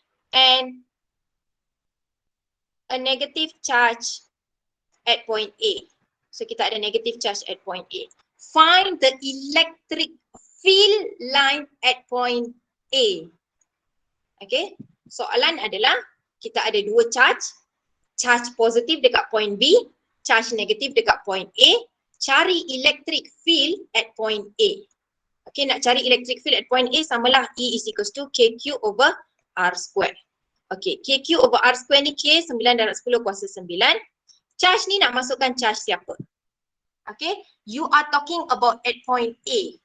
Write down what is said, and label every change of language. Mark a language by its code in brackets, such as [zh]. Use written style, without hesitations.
[en] And a negative charge at point A. [ms] So kita ada [en] negative charge at point A. Find the electric field line at point A. [ms] Okay, soalan adalah kita ada dua charge. Charge positif dekat point B, charge negatif dekat point A. [en] Cari electric field at point A. Okay, [ms] nak cari [en] electric field at point A samalah E is equals to KQ over R square. Okay, KQ over R square ni K 9 darab 10 kuasa 9. [ms] Charge ni nak masukkan charge siapa? [en] Okay, you are talking about at point A.